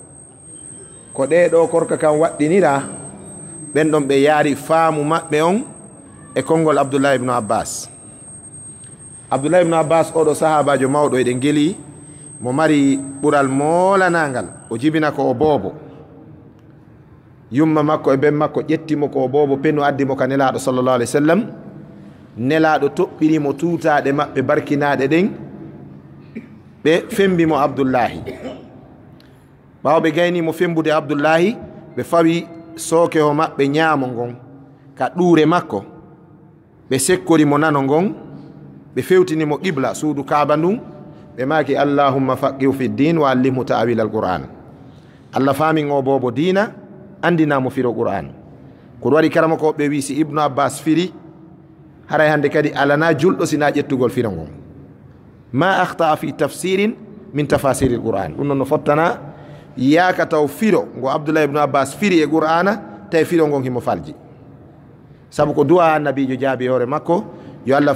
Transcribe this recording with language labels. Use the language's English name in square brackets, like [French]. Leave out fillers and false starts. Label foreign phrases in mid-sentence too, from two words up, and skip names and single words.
[Fula] ko ɗeɗo korka kam waɗɗinira ɓen ɗon ɓe yaari faamu maɓɓe on e konngol Abdullah ibn Abbas ibn Abbas oɗo sahabajo mawɗo eɗen geli mo mari ɓural moolanagal o jibina ko o boobo yumma makko e ben makko ƴettimo ko boobo penno addimo ka nelaɗo [Arabic] صلى الله عليه وسلم [Fula] nelaɗo toɓɓirimo tuutaɗe maɓɓe barkinaɗe ɗen ɓe fembimo Abdullahi ɓawo ɓe gaynimo fembude Abdullahi ɓe fawi sookeho maɓɓe ñaamo ngon ka ɗuure makko ɓe sekkorimo nano ngon ɓe fewtinimo qibla suudu kaaba ndun ɓe maki [Arabic] اللهم فقهه في الدين وعلمه تأويل القرآن [Fula] Allah famin o boobo diina andinamo firo Qur'an ko waɗi karama ko ɓe wi si Ibnu Abbas firi haray hande kadi alana julɗo sina ƴettugol firo ngon [Arabic] ما أخطأ في تفسير من تفاسير القرآن [Fula] ɗum noon no fottana yaaka taw firo ngo Abdullah ibn Abbas firi e Qur'ana tawi firo ngon himo falji sabu ko du'a annabijo jaabi hoore makko yo Allah